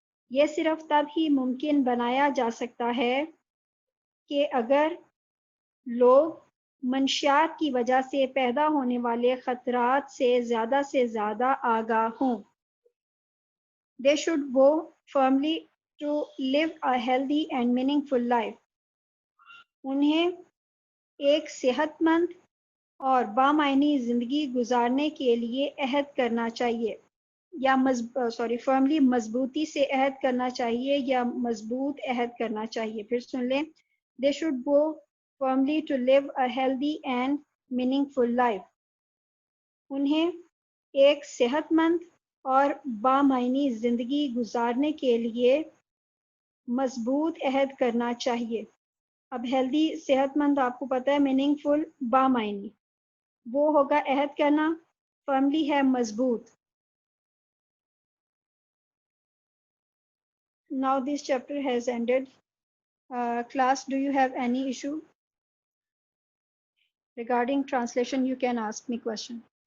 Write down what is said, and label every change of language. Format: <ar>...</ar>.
<ur>یہ صرف تب ہی ممکن بنایا جا سکتا ہے کہ اگر لوگ منشیات کی وجہ سے پیدا ہونے والے خطرات سے زیادہ آگاہ ہوں.</ur> <en>They should go firmly to live a healthy and meaningful life.</en> <ur>انہیں ایک صحت مند اور بامعنی زندگی گزارنے کے لیے عہد کرنا چاہیے یا فرملی مضبوطی سے عہد کرنا چاہیے یا مضبوط عہد کرنا چاہیے. پھر سن لیں،</ur> <en>they should go firmly to live a healthy and meaningful life.</en> <ur>انہیں ایک صحت مند اور بامعنی زندگی گزارنے کے لیے مضبوط عہد کرنا چاہیے. اب ہیلدی صحت مند آپ کو پتہ ہے، میننگ فل بامعنی، وہ ہوگا عہد کرنا، فرملی ہے مضبوط.</ur> <en>Now this chapter has ended. Class, do you have any issue regarding translation? You can ask me question.</en>